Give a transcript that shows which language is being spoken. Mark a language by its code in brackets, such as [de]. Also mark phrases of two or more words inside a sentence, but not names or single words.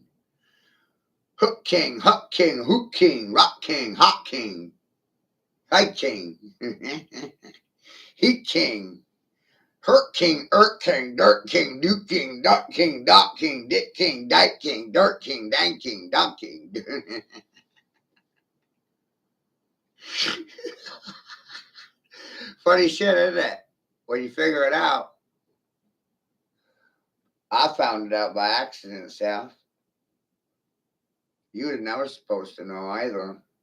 [en] Hook king, huck king, hook king, rock king, hot king, high king, heat king, hurt king, dirt king, duke king, duck king, dock king, dick king, dyke king, dirt king, dang king, dump king. Funny shit, isn't it? When you figure it out. I found it out by accident, Seth. You were never supposed to know either.